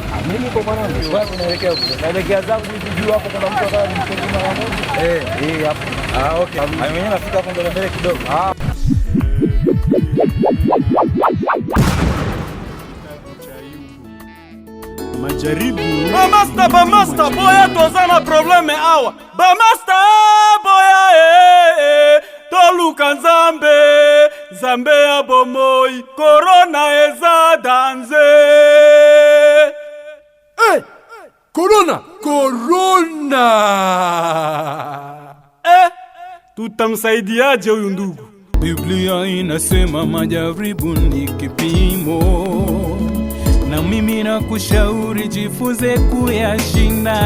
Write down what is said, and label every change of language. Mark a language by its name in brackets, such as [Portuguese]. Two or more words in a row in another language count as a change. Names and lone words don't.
[Swahili] Mimi niko mwanangu. Wapi naelekea huko? Naelekea zangu hivi juu hapo kuna mtu anataka nimchukue mara moja. Hapo. Okay. Mwenyewe nafika hapo mbele kidogo. Majaribu. [Lingala] Ba master boya tozana probleme awa. Ba master boya toluka Nzambe ya bomoi, corona eza danze. Corona. [Swahili] Tutamsaidiaje huyu ndugu? Biblia inasema majaribu ni kipimo, na mimi nakushauri jifunze kuyashinda.